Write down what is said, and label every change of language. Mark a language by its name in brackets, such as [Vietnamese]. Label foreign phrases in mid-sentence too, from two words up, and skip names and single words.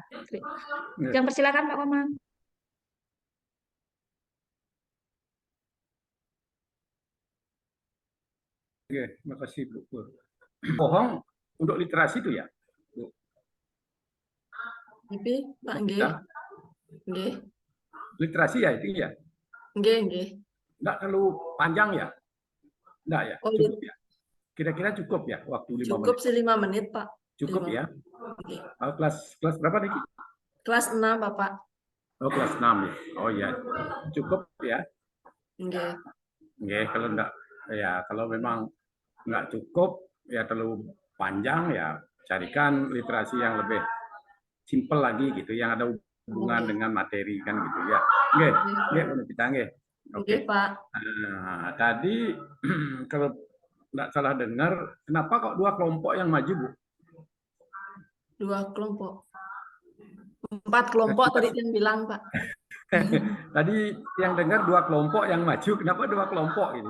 [Indonesian] Yang persilakan Pak Komang. Oke, terima kasih Bu. Bohong untuk literasi itu ya, Bu. Tapi Pak nggih. Nggih. Literasi ya itu ya. [Javanese] Nggih, nggih. [Indonesian] Enggak terlalu panjang ya? Enggak ya? Oh, cukup ya? Kira-kira cukup ya waktu 5 menit? Cukup sih 5 menit, Pak. Cukup 5. ya? Okay. Kelas berapa nih? Kelas 6, Bapak. Oh, kelas 6 ya. Oh ya. Cukup ya. Nggih. Nggih, kalau enggak ya kalau memang nggak cukup ya terlalu panjang ya carikan literasi yang lebih simpel lagi gitu, yang ada hubungan Oke. dengan materi kan gitu ya. [Javanese] Nggih, nggih Bu Novita nggih. [Indonesian] Oke. Oke, Pak. Nah, tadi kalau nggak salah dengar, kenapa kok 2 kelompok yang maju, Bu? 2 kelompok. 4 kelompok tadi yang bilang, Pak. Tadi yang dengar 2 kelompok yang maju, kenapa 2 kelompok ini?